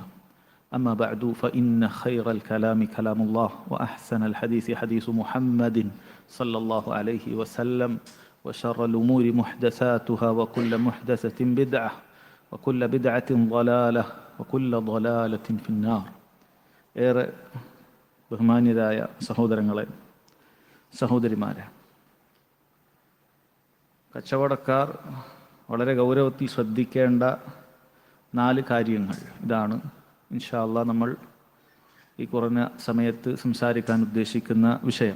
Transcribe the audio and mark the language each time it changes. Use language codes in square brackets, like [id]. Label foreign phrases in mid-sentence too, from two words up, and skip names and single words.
[ar] أما بعد فإن خير الكلام كلام الله وأحسن الحديث حديث محمد صلى الله عليه وسلم وشر الأمور محدثاتها وكل محدثة بدعة وكل بدعة ضلالة وكل ضلالة في النار. [ml] ഏറെ ബഹുമാന്യരായ സഹോദരങ്ങളെ, സഹോദരിമാരെ, കച്ചവടക്കാർ വളരെ ഗൗരവത്തിൽ ശ്രദ്ധിക്കേണ്ട 4 കാര്യങ്ങൾ ഇതാണ് [ar] إن شاء الله [ml] നമ്മൾ ഈ കുറഞ്ഞ സമയത്ത് സംസാരിക്കാൻ ഉദ്ദേശിക്കുന്ന വിഷയം.